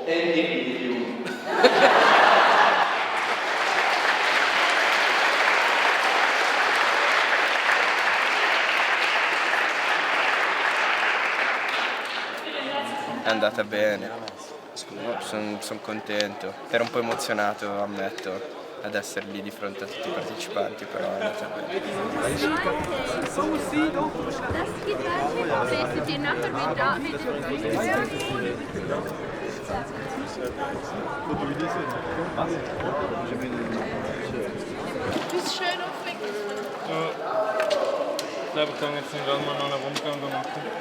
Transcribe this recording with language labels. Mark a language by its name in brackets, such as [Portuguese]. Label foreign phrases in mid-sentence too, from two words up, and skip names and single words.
[German] Endlich die Jugend. [Italian] È andata bene, sono contento, ero un po' emozionato, ammetto, ad essere lì di fronte a tutti i partecipanti, però è andata bene. [German] Bist schön aufregend. Ich glaube, ich kann jetzt nicht mal noch einen Rundgang machen.